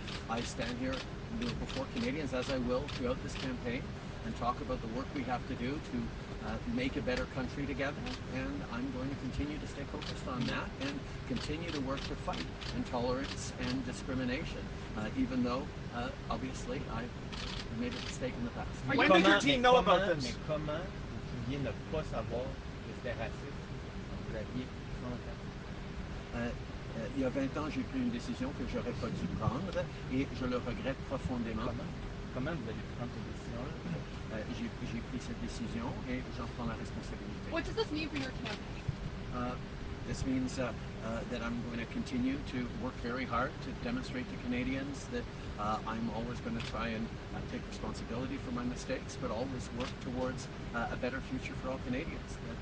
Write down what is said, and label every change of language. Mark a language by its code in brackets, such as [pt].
[en] I stand here before Canadians, as I will throughout this campaign, and talk about the work we have to do to make a better country together, and I'm going to continue to stay focused on that and continue to work to fight intolerance and discrimination, even though obviously I made a mistake in the past. When did your team know about this? [fr] Mais comment vous pouviez ne pas savoir que c'était raciste quand vous aviez 30 ans? Il y a 20 ans, j'ai pris une décision que j'aurais pas dû prendre et je le regrette profondément. Comment vous avez pu prendre cette décision-là? J'ai pris cette décision et j'en prends la responsabilité. [en] What does this mean for your campaign? This means that I'm going to continue to work very hard to demonstrate to Canadians that I'm always going to try and take responsibility for my mistakes, but always work towards a better future for all Canadians.